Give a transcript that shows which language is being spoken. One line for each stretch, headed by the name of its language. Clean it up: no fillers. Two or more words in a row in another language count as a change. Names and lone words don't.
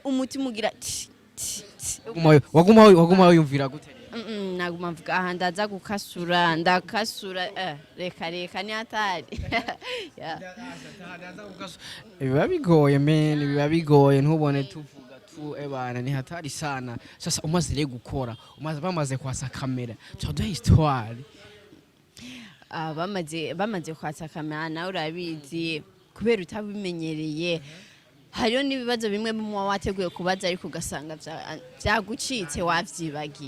Rundi: umutima ugira waguma wiyumvira gute naguma mvuga aha ndaza gukasura ndakasura reka
Swahili: ni hatari
Rundi: biba bigoye men biba bigoye ntubone tuvuga tu
Swahili: ebana ni hatari sana sasa
Rundi: umaze rero gukora bamaze kwasa kamera tuduhe histoire bamaze kwasa kamera nawe urabizi kubera utabimenyereye hariyo n'ibibazo bimwe mu wateguye kubaza ariko ugasanga byagucitse wavyibagiye.